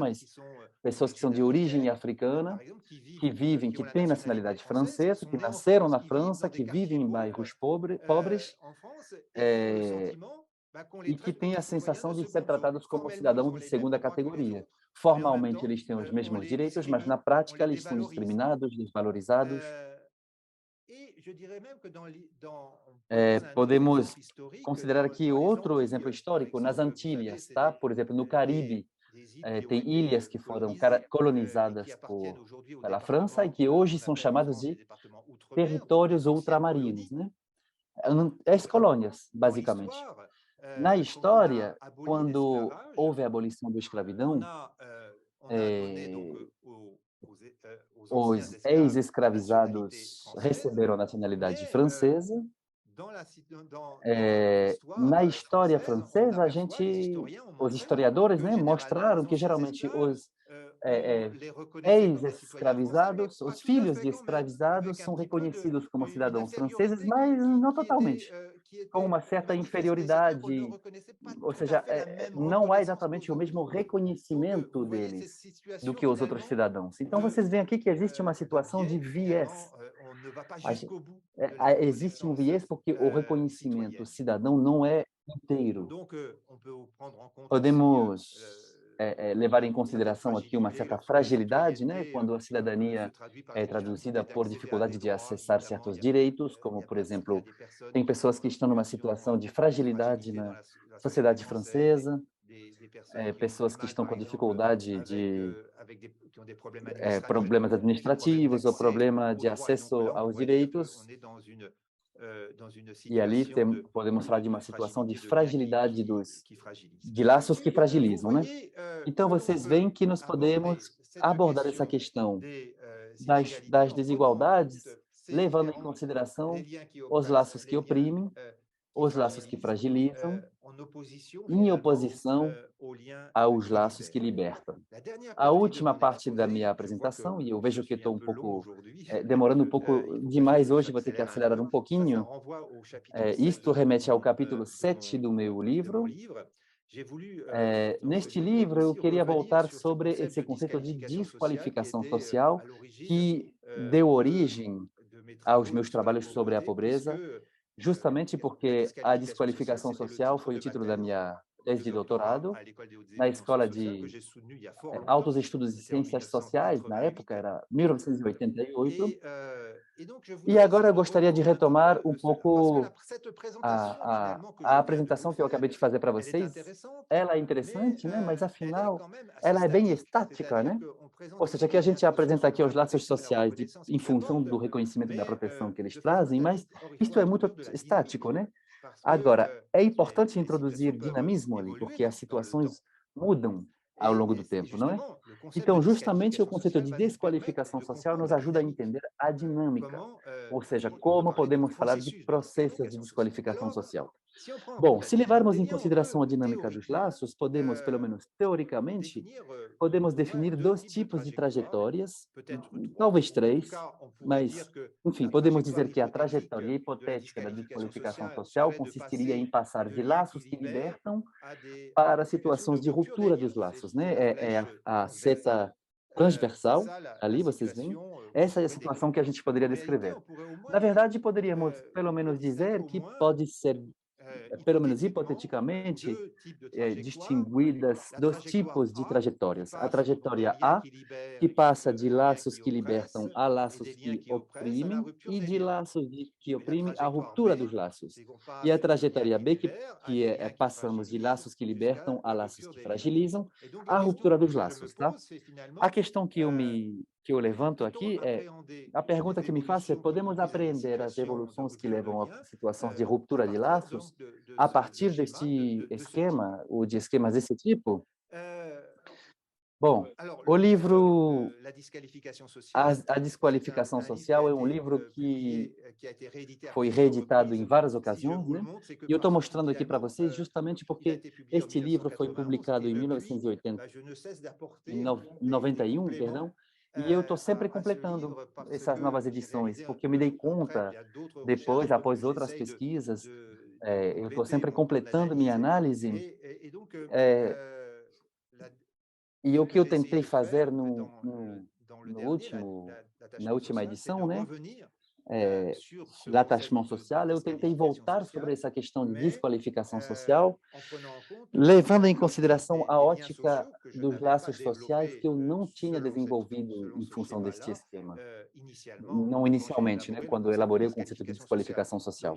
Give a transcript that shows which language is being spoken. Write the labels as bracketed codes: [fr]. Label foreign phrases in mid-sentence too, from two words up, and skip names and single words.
[pt] Mas pessoas que são de origem africana, que vivem, que têm nacionalidade francesa, que nasceram na França, que vivem em bairros pobres, e que têm a sensação de ser tratados como cidadãos de segunda categoria. formalmente eles têm os mesmos direitos, mas na prática eles são discriminados, desvalorizados. [fr] Et je dirais même que pour Eh, prendre un autre [pt] podemos [fr] exemple historique, [pt] considerar aqui [fr] dans les [pt] outro [fr] Antilles, [pt] exemplo [fr] par [pt] histórico nas [fr] exemple, vous savez, [pt] Antilhas, [fr] c'est [pt] tá? Por exemplo, no Caribe, [fr] des îles qui ont [pt] tem [fr] été, [pt] ilhas que foram [fr] colonisées, et qui [pt] colonizadas [fr] appartiennent aujourd'hui au [pt] pela França e [fr] département, [pt] que hoje [fr] qu'on [pt] são [fr] appelle en [pt] chamados [fr] France les [pt] de [fr] départements outre-mer, donc [pt] territórios [fr] des anciennes [pt] ultramarinos, [fr] colonies. [pt] né? [fr] Donc, [pt] Colônias, [fr] dans [pt] basicamente. [fr] l'histoire, [pt] Na [fr] quand on a [pt] história, [fr] aboli [pt] quando [fr] l'esclavage, [pt] houve a abolição da escravidão, [fr] on a donné donc eh, aux anciens [pt] os [fr] esclaves la nationalité [pt] ex-escravizados [fr] française, [pt] receberam a nacionalidade [fr] mais [pt] francesa. [fr] dans l'histoire [pt] Na história [fr] française, on [pt] francesa, [fr] aperçoit, les historiens ont [pt] os [fr] montré [pt] historiadores, [fr] que [pt] né, [fr] généralement [pt] mostraram [fr] les [pt] que [fr] anciens [pt] geralmente [fr] esclaves, on eh, les reconnaissait comme des citoyens français, mais [pt] ex-escravizados, [fr] pas [pt] os [fr] tout à [pt] filhos [fr] fait [pt] de [fr] quand même, [pt] escravizados [fr] avec un [pt] são [fr] petit peu [pt] reconhecidos como [fr] une [pt] cidadãos franceses, [fr] infériorité [pt] mas não totalmente, [fr] qui [pt] com [fr] était [pt] uma certa [fr] manifeste, mais c'est-à-dire qu'on ne [pt] inferioridade, [fr] reconnaissait pas [pt] ou [fr] tout à [pt] seja, [fr] fait la même [pt] não há [fr] reconnaissance [pt] exatamente [fr] qu'aux [pt] o mesmo [fr] autres. Donc, vous [pt] reconhecimento [fr] voyez cette [pt] deles do [fr] situation [pt] que os outros [fr] finalement [pt] cidadãos. Então, vocês veem aqui que existe uma [fr] de [pt] situação de [fr] biais. [pt] viés. [fr] Finalement, on ne va pas A gen jusqu'au bout de la [pt] Existe um [fr] reconnaissance [pt] viés porque o reconhecimento [fr] citoyenne. [pt] cidadão não é inteiro. [fr] Donc, on peut prendre en compte aussi [pt] Podemos, levar em [fr] une certaine [pt] consideração aqui uma [fr] fragilité [pt] certa [fr] lorsque la [pt] fragilidade, né, [fr] citoyenneté [pt] quando a [fr] se [pt] cidadania [fr] traduit par [pt] é [fr] des difficultés [pt] traduzida por [fr] d'accéder à des [pt] dificuldade de [fr] droits. [pt] acessar [fr] Évidemment, [pt] certos direitos, [fr] il [pt] como, [fr] y a [pt] por [fr] il y a [pt] exemplo, [fr] des personnes [pt] tem [fr] qui [pt] pessoas [fr] ont [pt] que [fr] une [pt] estão numa [fr] situation [pt] situação de [fr] de [pt] fragilidade [fr] fragilité dans [pt] na [fr] la société [pt] sociedade [fr] française, [pt] francesa, [fr] des personnes qui ont du [pt] pessoas que [fr] mal, [pt] estão [fr] par [pt] com [fr] exemple, [pt] dificuldade de [fr] qui ont des problèmes administratifs, [pt] problemas [fr] des problèmes [pt] administrativos ou [fr] d'accès [pt] problema [fr] aux [pt] de [fr] droits. Et donc [pt] acesso [fr] là, on [pt] aos [fr] pourrait dire qu'on [pt] direitos, [fr] est dans une [pt] e ali [fr] situation [pt] podemos falar de [fr] de [pt] uma situação de [fr] fragilité, de biais [pt] fragilidade [fr] qui fragilise. [pt] de laços que [fr] Vous [pt] fragilizam, né? [fr] voyez [pt] Então, [fr] que l'on [pt] vocês veem [fr] peut [pt] que nós [fr] aborder [pt] podemos [fr] cette [pt] abordar essa [fr] question [pt] questão [fr] des inégalités [pt] das [fr] en prenant en compte [pt] desigualdades, [fr] ces [pt] levando em [fr] différences, les [pt] consideração [fr] liens qui [pt] os [fr] oppressent, [pt] laços que [fr] les liens [pt] oprimem, [fr] qui [pt] os laços que [fr] fragilisent, [pt] fragilizam, [fr] en opposition [pt] em [fr] finalement [pt] oposição [fr] aux liens [pt] aos [fr] qui [pt] laços que [fr] libèrent. [pt] libertam. [fr] La dernière [pt] A [fr] partie de [pt] última [fr] mon [pt] parte da [fr] exposé, [pt] minha [fr] je vois [pt] apresentação, [fr] que [pt] e eu [fr] je [pt] vejo que [fr] suis [pt] estou [fr] un [pt] um [fr] peu long [pt] pouco [fr] aujourd'hui, [pt] demorando um pouco [fr] il faut [pt] demais [fr] que [pt] hoje, vou ter que [fr] j'accélère un [pt] acelerar [fr] peu. [pt] um [fr] Ça [pt] pouquinho. [fr] renvoie au chapitre 7 [pt] Isto remete ao capítulo [fr] de [pt] 7 do meu [fr] mon [pt] livro. [fr] livre. J'ai voulu, dans ce [pt] Neste [fr] livre [pt] livro, eu [fr] aussi, [pt] queria [fr] revenir [pt] voltar [fr] sur ce [pt] sobre [fr] concept [pt] esse [fr] de [pt] conceito de [fr] disqualification sociale qui [pt] desqualificação [fr] était [pt] social, [fr] à l'origine [pt] que deu [fr] de [pt] origem [fr] mes [pt] aos [fr] travaux [pt] meus [fr] sur la [pt] trabalhos sobre a [fr] pauvreté, puisque [pt] pobreza, justamente [fr] la [pt] porque a [fr] disqualification sociale, [pt] desqualificação [fr] c'était le [pt] social [fr] titre [pt] foi o [fr] de ma [pt] título da [fr] thèse [pt] minha [fr] de [pt] tese [fr] de doctorat [pt] doutorado [fr] à l'école des hautes [pt] na [fr] études en sciences [pt] Escola [fr] sociales que [pt] de [fr] j'ai soutenue il y a fort longtemps. [pt] Altos Estudos de [fr] C'était en [pt] Ciências Sociais, na [fr] 1988. [pt] época era 1988, [fr] Et donc, je [pt] e [fr] voudrais [pt] agora eu [fr] essayer de [pt] gostaria de [fr] reprendre [pt] retomar um [fr] cela. Parce que [pt] pouco [fr] cette présentation, finalement, que [pt] a [fr] je viens de vous [pt] apresentação que eu acabei [fr] faire, [pt] de fazer para [fr] elle est [pt] vocês. [fr] intéressante, [pt] Ela é [fr] mais [pt] interessante, né? Mas [fr] elle est [pt] afinal, [fr] quand même assez [pt] ela é bem [fr] statique. [pt] estática, [fr] C'est-à-dire [pt] né? [fr] qu'on présente [pt] Ou seja, [fr] ici [pt] que a [fr] les liens [pt] gente apresenta [fr] sociaux [pt] aqui [fr] de [pt] os [fr] la [pt] laços [fr] protection et la [pt] sociais [fr] reconnaissance [pt] em [fr] qu'ils [pt] função [fr] apportent, [pt] do reconhecimento e da [fr] mais [pt] proteção que eles [fr] de façon [pt] trazem, mas [fr] statique. Or, il faut [pt] isto é muito [fr] introduire de la [pt] estático, [fr] dynamique, [pt] né? [fr] parce que [pt] Agora, é importante [fr] les situations [pt] introduzir [fr] peuvent [pt] dinamismo ali, [fr] évoluer [pt] porque as [fr] dans le temps. [pt] situações mudam ao longo do [fr] Et [pt] tempo, não é? [fr] justement, le concept de [pt] Então, justamente o [fr] disqualification [pt] conceito [fr] sociale [pt] de [fr] va nous permettre [pt] desqualificação [fr] de [pt] social [fr] comprendre [pt] nos [fr] la [pt] ajuda a [fr] dynamique. [pt] entender a dinâmica, [fr] Comment, [pt] ou seja, [fr] on va [pt] como [fr] parler de [pt] podemos falar de [fr] processus de [pt] processos de [fr] disqualification sociale. [pt] desqualificação [fr] Alors, [pt] social. [fr] si on prend en compte [pt] Bom, [fr] la [pt] se [fr] dynamique [pt] levarmos [fr] des [pt] em [fr] liens, on peut [pt] consideração a dinâmica dos [fr] théoriquement [pt] laços, podemos, pelo menos teoricamente, [fr] définir [pt] podemos [fr] au moins [pt] definir [fr] deux [pt] dois [fr] types de [pt] tipos de [fr] trajectoires, [pt] trajetórias, [fr] peut-être trois. [pt] talvez [fr] En tout [pt] três, [fr] cas, on pourrait [pt] mas, [fr] dire que [pt] enfim, [fr] la [pt] podemos [fr] trajectoire [pt] dizer que a [fr] hypothétique [pt] trajetória [fr] de la [pt] hipotética da [fr] disqualification [pt] desqualificação [fr] sociale [pt] social [fr] serait de [pt] consistiria em [fr] passer [pt] passar [fr] de [pt] de [fr] liens qui [pt] laços que [fr] libèrent [pt] libertam [fr] à des [pt] para [fr] situations de [pt] situações de [fr] rupture des [pt] ruptura dos [fr] liens. [pt] laços, [fr] C'est [pt] né? [fr] la [pt] É [fr] flèche [pt] a [fr] transversale. [pt] seta [fr] C'est [pt] transversal, [fr] ça la [pt] ali vocês veem. [fr] situation qu'on [pt] Essa é a [fr] pourrait [pt] situação que [fr] décrire. [pt] a gente poderia [fr] En réalité, [pt] descrever. [fr] on pourrait au moins [pt] Na verdade, poderíamos pelo menos [fr] distinguer [pt] dizer [fr] au [pt] que [fr] moins [pt] pode ser, pelo menos [fr] hypothétiquement [pt] hipoteticamente, [fr] deux types de trajectoires. [pt] distinguidas [fr] La [pt] dois [fr] trajectoire [pt] tipos de [fr] A qui [pt] trajetórias. A [fr] passe des [pt] trajetória [fr] liens [pt] A, [fr] qui [pt] que [fr] libèrent [pt] passa de [fr] à des liens [pt] laços [fr] qui [pt] que [fr] oppressent [pt] libertam a [fr] et des [pt] laços [fr] liens [pt] que [fr] qui oppressent à la [pt] oprimem [fr] rupture [pt] e [fr] des [pt] de [fr] liens. [pt] laços que [fr] Et la [pt] oprimem à [fr] trajectoire [pt] ruptura dos [fr] B, [pt] laços. [fr] c'est qu'on [pt] E a [fr] passe de liens [pt] trajetória [fr] qui [pt] B, [fr] libèrent à [pt] que [fr] des liens qui [pt] passamos de [fr] fragilisent [pt] laços que [fr] jusqu'à [pt] libertam a [fr] la [pt] laços [fr] rupture [pt] que [fr] des liens. [pt] fragilizam, [fr] Et donc [pt] à [fr] la [pt] ruptura [fr] question [pt] dos [fr] que je me [pt] laços, tá? [fr] pose, c'est [pt] A [fr] finalement, [pt] questão que eu levanto [fr] peut-on [pt] aqui [fr] appréhender [pt] a pergunta [fr] les [pt] que me faço é: [fr] évolutions qui [pt] podemos [fr] conduisent à des [pt] aprender as [fr] situations de [pt] evoluções que [fr] rupture de [pt] levam a [fr] liens [pt] situações de [fr] à [pt] ruptura de [fr] partir [pt] laços [fr] donc [pt] a [fr] de [pt] partir [fr] schémas [pt] deste [fr] de ce type? [pt] esquema ou de esquemas desse tipo? Euh, Bom, [fr] alors, [pt] o [fr] le livre [pt] livro [fr] La disqualification [pt] A, [fr] sociale, [pt] a [fr] c'est [pt] Desqualificação [fr] un livre qui a [pt] Social é um [fr] été [pt] livro que [fr] publié, qui a été réédité à [pt] foi [fr] plusieurs [pt] reeditado em [fr] reprises. [pt] várias [fr] Si je [pt] ocasiões, [fr] vous le [pt] né? [fr] montre, c'est que [pt] E eu estou [fr] parce que [pt] mostrando aqui para [fr] finalement, [pt] vocês justamente [fr] il a [pt] porque [fr] été publié en [pt] este livro foi [fr] 1991 [pt] publicado [fr] et [pt] em [fr] depuis, [pt] 1980, [fr] je ne cesse [pt] em [fr] d'apporter des [pt] 91, [fr] compléments [pt] perdão, e eu estou sempre [fr] à ce [pt] completando [fr] livre parce [pt] essas novas [fr] que j'ai [pt] edições, [fr] réalisé [pt] porque eu me dei [fr] après, il [pt] conta, [fr] y a d'autres recherches [pt] depois, [fr] que [pt] após outras [fr] j'essaye [pt] pesquisas, [fr] de [pt] eu estou [fr] compléter [pt] sempre [fr] mon [pt] completando minha [fr] analyse. [pt] análise, [fr] Et donc, [pt] la, e [fr] ce [pt] o [fr] que [pt] que eu [fr] j'ai essayé [pt] tentei [fr] de faire, [pt] fazer [fr] en fait, [pt] no, no, [fr] dans le [pt] no [fr] dernier, [pt] último, [fr] la tâche [pt] na última [fr] exposition, c'est de [pt] edição, né? [fr] revenir l'attachement social, [pt] eu tentei voltar sobre essa questão de desqualificação social, levando em consideração a ótica dos laços sociais que eu não tinha desenvolvido em função deste esquema, não inicialmente, né, quando eu elaborei o conceito de desqualificação social.